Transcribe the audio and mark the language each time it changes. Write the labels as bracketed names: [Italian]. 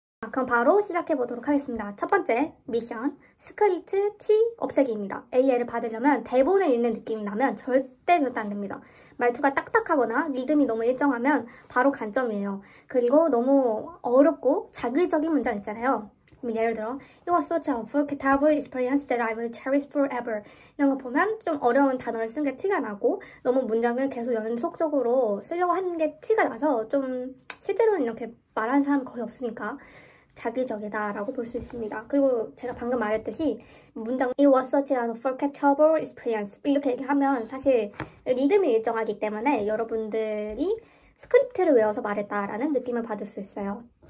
[Korean] 그럼 바로 시작해 보도록 하겠습니다. 첫 번째 미션, 스크립트 T 없애기입니다. AL을 받으려면 대본에 있는 느낌이 나면 절대 안 됩니다. 말투가 딱딱하거나 리듬이 너무 일정하면 바로 간점이에요. 그리고 너무 어렵고 자극적인 문장 있잖아요. 예를 들어 [English] It was such a forgettable experience that I will cherish forever. [Korean] 이런 거 보면 좀 어려운 단어를 쓴 게 티가 나고 너무 문장을 계속 연속적으로 쓰려고 하는 게 티가 나서 좀 실제로는 이렇게 말하는 사람 거의 없으니까 자기적이다라고 볼 수 있습니다. 그리고 제가 방금 말했듯이 문장 [English] It was such an unforgettable experience [Korean] 이렇게 얘기하면 사실 리듬이 일정하기 때문에 여러분들이 스크립트를 외워서 말했다라는 느낌을 받을 수 있어요.